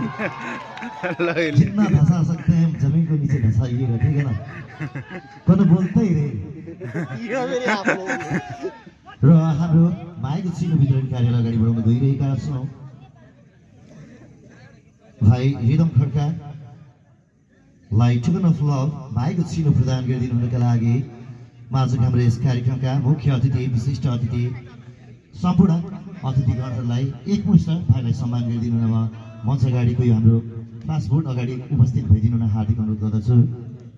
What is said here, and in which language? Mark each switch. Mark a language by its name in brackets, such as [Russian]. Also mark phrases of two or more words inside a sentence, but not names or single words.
[Hindi] जितना धसा सकते हैं जमीन को नीचे धसाइएगा, ठीक है ना? कोई बोलता ही रहे। [Nepali] र हाम्रो भाइको चिनो वितरण कार्यालय अगाडि बढाउन गइरहेका छौँ। भाइ रिदम खड्का लाई [English] token of love [Nepali] भाइको चिनो प्रदान गरिदिनु हुनका लागि आजको हाम्रो यस कार्यक्रमका मुख्य अतिथि, विशिष्ट अतिथि, सम्पूर्ण अतिथिगणहरूलाई एकमुष्ट भाइलाई सम्मान गरिदिनु हुन म मञ्च अगाडिको यो हाम्रो [English] class board [Nepali] अगाडि उपस्थित भइदिनु हुन हार्दिक अनुरोध गर्दछु।